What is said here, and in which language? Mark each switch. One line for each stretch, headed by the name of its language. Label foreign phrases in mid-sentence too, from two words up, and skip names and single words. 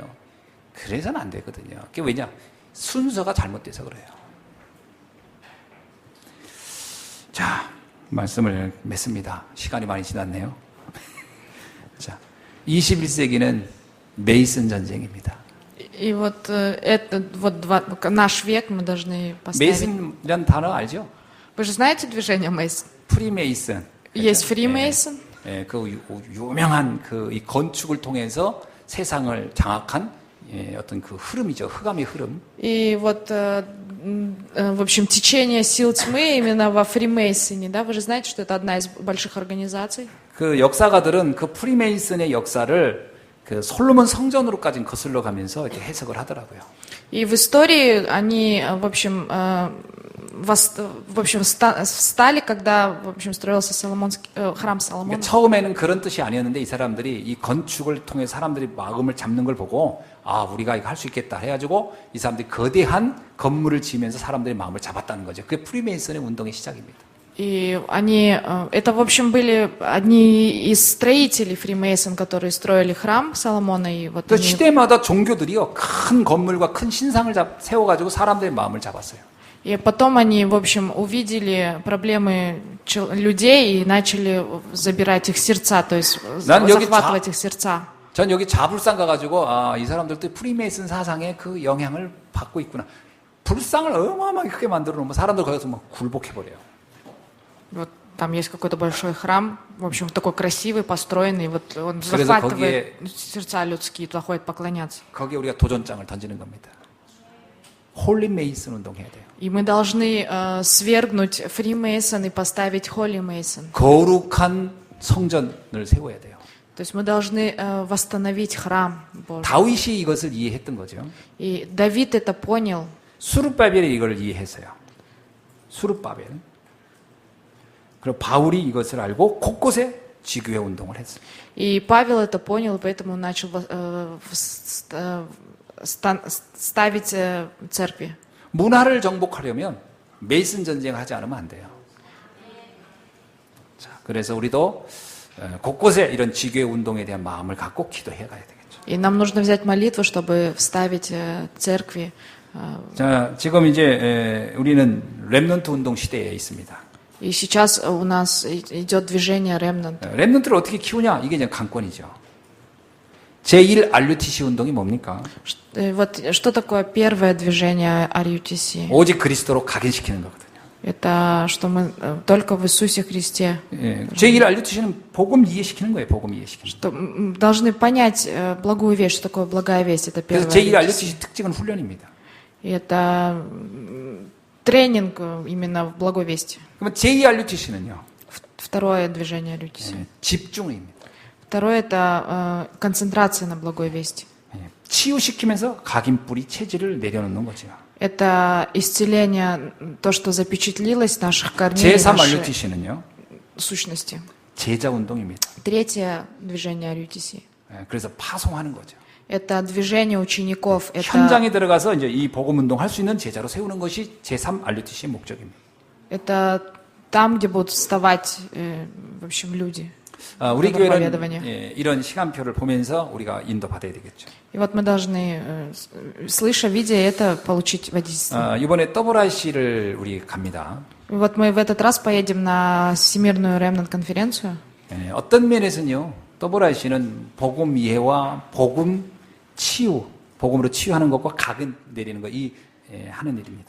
Korean: 그래서는 안 되거든요. 그게 왜냐? 순서가 잘못돼서 그래요. 자, 말씀을 맺습니다. 시간이 많이 지났네요. 자, 21세기는 메이슨 전쟁입니다.
Russian: И вот это вот наш век мы должны поставить.
Korean: 메이슨이라는 단어 알죠?
Russian: Вы же знаете движение Мейсон?
Korean: 프리메이슨.
Russian: Есть фримейсон.
Korean: 예, 그 유명한 그 이 건축을 통해서 세상을 장악한 어떤 그 흐름이죠. 흑암의 흐름.
Russian: И вот, в общем, течение сил тьмы именно во фримейсоне, да? Вы же знаете, что это одна из больших организаций.
Korean: 그 역사가들은 그 프리메이슨의 역사를 그 솔로몬 성전으로까지 거슬러 가면서 이렇게 해석을 하더라고요.
Russian: И в истории они, в общем, встали, когда, в общем, строился храм Соломона.
Korean: 그러니까 처음에는 그런 뜻이 아니었는데 이 사람들이 이 건축을 통해 사람들이 마음을 잡는 걸 보고 아 우리가 이거 할 수 있겠다 해가지고 이 사람들이 거대한 건물을 지으면서 사람들의 마음을 잡았다는 거죠. 그게 프리메이슨의 운동의 시작입니다.
Russian: И они, это, в общем, были одни из строителей Фримейсон, которые строили храм Соломона. И вот
Korean: 그
Russian: они...
Korean: 시대마다 종교들이요 큰 건물과 큰 신상을 세워가지고 사람들의 마음을 잡았어요.
Russian: И потом они, в общем, увидели проблемы людей и начали забирать их сердца, то есть захватывать их сердца.
Korean: 전 여기 자불상 가가지고 아, 이 사람들도 프리메이슨 사상의 그 영향을 받고 있구나. 불상을 어마어마하게 크게 만들어 놓으면 사람들 거기서 막 굴복해버려요.
Russian: Вот там есть какой-то большой храм, в общем, такой красивый, построенный, вот он захватывает сердца людские, туда ходят поклоняться.
Korean: 거기에 우리가 도전장을 던지는 겁니다. 홀리 메이슨 운동해야 돼요.
Russian: И мы должны свергнуть Фримейсон и поставить Холли Мейсон.
Korean: 거룩한 성전을 세워야 돼요.
Russian: То есть мы должны восстановить храм Божий.
Korean: 다윗이 이것을 이해했던 거죠.
Russian: И Давид это понял.
Korean: 수룹바벨이 이걸 이해했어요. 수룹바벨. 그리고 바울이 이것을 알고 곳곳에 지교회 운동을 했어요.
Russian: И Павел это понял, и поэтому он начал ставить церкви.
Korean: 문화를 정복하려면 메이슨 전쟁을 하지 않으면 안 돼요. 자, 그래서 우리도 곳곳에 이런 지교회 운동에 대한 마음을 갖고 기도해 가야 되겠죠.
Russian: И нам нужно взять молитву, чтобы вставить церкви.
Korean: 자, 지금 이제 우리는 렘넌트 운동 시대에 있습니다.
Russian: И сейчас у нас идет движение ремнант.
Korean: 렘넌트를 어떻게 키우냐? 이게 이제 관건이죠. 제1 RUTC 운동이 뭡니까?
Russian: Вот что такое первое движение RUTC?
Korean: 오직 그리스도로 각인시키는 거거든요.
Russian: Это что мы только в Иисусе Христе.
Korean: 제1 RUTC는 복음 이해시키는 거예요. 복음 이해시키는.
Russian: Что должны понять благую весть, что такое благая весть. Это первое.
Korean: 그래서 제1 RUTC 특징은 훈련입니다.
Russian: И это тренинг именно в благой вести.
Korean: 그러면 제2 RUTC는요.
Russian: Второе движение RUTC.
Korean: 집중입니다.
Russian: Второе это концентрация на благой вести.
Korean: 치유시키면서 각인 뿌리 체질을 내려놓는 거죠.
Russian: Это исцеление, то, что запечатлилось в наших корней,
Korean: 제3
Russian: нашей
Korean: RUTC는요.
Russian: сущности.
Korean: 제자 운동입니다.
Russian: Третье движение RUTC.
Korean: 그래서 파송하는 거죠.
Russian: Это движение учеников. Это,
Korean: 현장에 들어가서 이제 이 복음 운동 할 수 있는 제자로 세우는 것이 제3 RUTC의 목적입니다.
Russian: это там, где будут вставать, в общем, люди.
Korean: 우리 교회는 이런 시간표를 보면서 우리가 인도받아야 되겠죠.
Russian: И вот мы должны, слыша, видя это, получить водительство.
Korean: 이번에 WRC를 우리 갑니다.
Russian: И вот мы в этот раз поедем на Всемирную ремнант-конференцию.
Korean: 어떤 면에서는요, WRC는 복음 이해와 복음 치유, 복음으로 치유하는 것과 각은 내리는 거, 이 하는 일입니다.